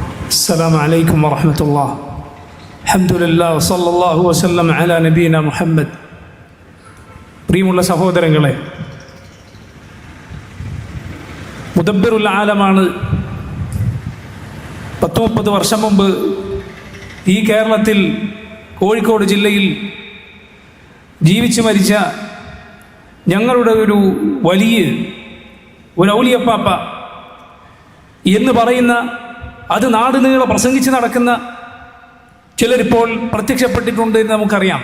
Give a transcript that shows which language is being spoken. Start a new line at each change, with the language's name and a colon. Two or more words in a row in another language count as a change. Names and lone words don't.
Arabic: السلام عليكم ورحمة الله. الحمد لله وصلى الله وسلم على نبينا محمد.
Malayalam: പ്രിയമുള്ള സഹോദരങ്ങളെ,
Arabic: مدبر العالم
Malayalam: 30 വർഷം മുമ്പ് ഈ കേരളത്തിൽ കോഴിക്കോട് ജില്ലയിൽ ജീവിച്ചു മരിച്ച ഞങ്ങളുടെ ഒരു വലിയ ഔലിയപ്പാപ്പ എന്ന് പറയുന്ന, അത് നാടുനീളെ പ്രസംഗിച്ച് നടക്കുന്ന ചിലരിപ്പോൾ പ്രത്യക്ഷപ്പെട്ടിട്ടുണ്ട് എന്ന് നമുക്കറിയാം.